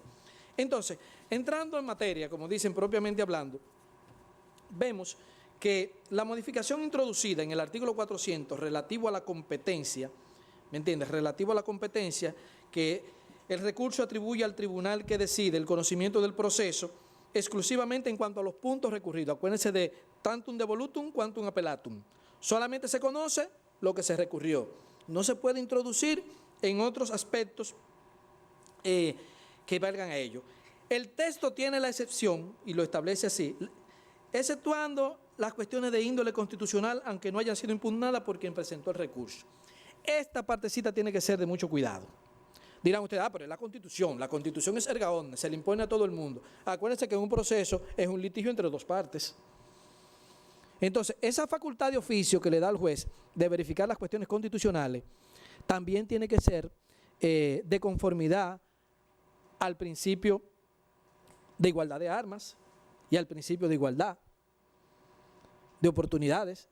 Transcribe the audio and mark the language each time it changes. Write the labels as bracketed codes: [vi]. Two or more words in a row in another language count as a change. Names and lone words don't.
[es] Entonces, entrando en materia, como dicen propiamente hablando, vemos que la modificación introducida en el artículo 400 relativo a la competencia, ¿me entiendes? Relativo a la competencia, que el recurso atribuye al tribunal que decide el conocimiento del proceso exclusivamente en cuanto a los puntos recurridos. Acuérdense de [la] tantum devolutum quantum appellatum. [es] Solamente se conoce lo que se recurrió. No se puede introducir en otros aspectos que valgan a ello. El texto tiene la excepción, y lo establece así, exceptuando las cuestiones de índole constitucional, aunque no hayan sido impugnadas por quien presentó el recurso. Esta partecita tiene que ser de mucho cuidado, Dirán ustedes, pero es la Constitución es [la] erga omnes, [es] se le impone a todo el mundo. Acuérdense que un proceso es un litigio entre dos partes. Entonces, esa facultad de oficio que le da al juez de verificar las cuestiones constitucionales también tiene que ser de conformidad al principio de igualdad de armas y al principio de igualdad de oportunidades.